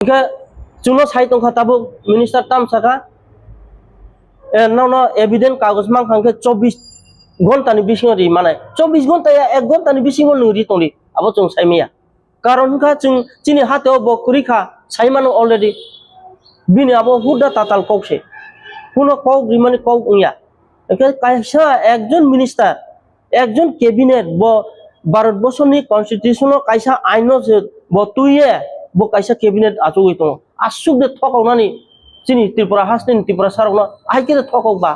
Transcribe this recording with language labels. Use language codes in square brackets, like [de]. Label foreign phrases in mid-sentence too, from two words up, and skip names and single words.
[trp] Juno sai tong khata bu minister tam saka no evident kagos mang khangke 24 ঘন্টা ni bisingo ri manai 24 ঘন্টা ya 1 ঘন্টা ni bisingo nuri tongri abo chung sai meya karon kha chung chini hateo bo kuri kha sai mano already bini abo huda tatal kokse কোনো কক রিমানি কক উইয়া কাইসা [bn] একজন মিনিস্টার একজন ক্যাবিনেট [trp] ব ভারতবর্ষনি কনস্টিটিউশন কাইসা আইন ব তুইয়ে ব কাইসা ক্যাবিনেট আচুই তো আসুক দে থকাউনানি চিনি ত্রিপুরা হাসনি ত্রিপুরা সারকনা আইকে থকক বা